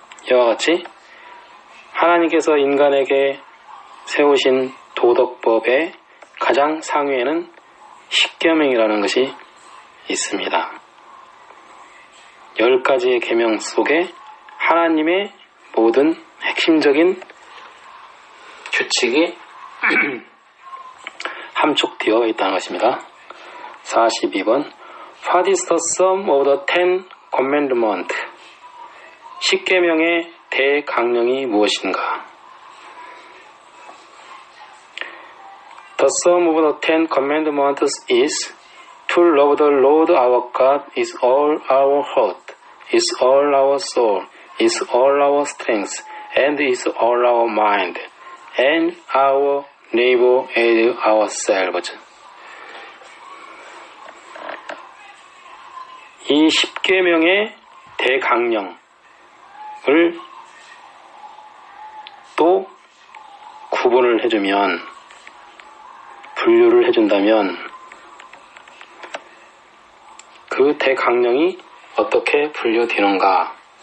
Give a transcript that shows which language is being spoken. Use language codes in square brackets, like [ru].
[ko] 이와 같이 하나님께서 인간에게 세우신 도덕법의 가장 상위에는 십계명이라는 것이 있습니다. 10가지의 계명 속에 하나님의 모든 핵심적인 규칙이 함축되어 있다는 것입니다. [en] 42번 What is the sum of the Ten Commandments? [ko] 십계명의 대강령이 무엇인가? [en] The sum of the Ten Commandments is to love the Lord our God is all our heart, is all our soul, is all our strength, and is all our mind, and our neighbor as ourselves. [ko] 이 십계명의 대강령을 또 구분을 해주면, 분류를 해준다면 그 대강령이 어떻게 분류되는가?